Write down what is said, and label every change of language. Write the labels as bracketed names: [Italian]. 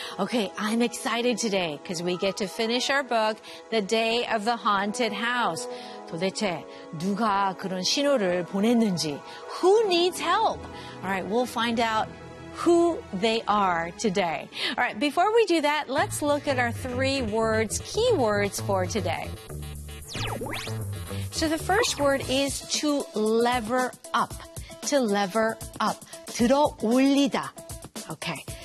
[English] Okay, I'm excited today because we get to finish our book, The Day of the Haunted House. [Korean] 도대체 누가 그런 신호를 보냈는지? [English] Who needs help? All right, we'll find out who they are today. All right, before we do that, let's look at our three words, key words for today. So the first word is to lever up. To lever up. 들어올리다. Okay.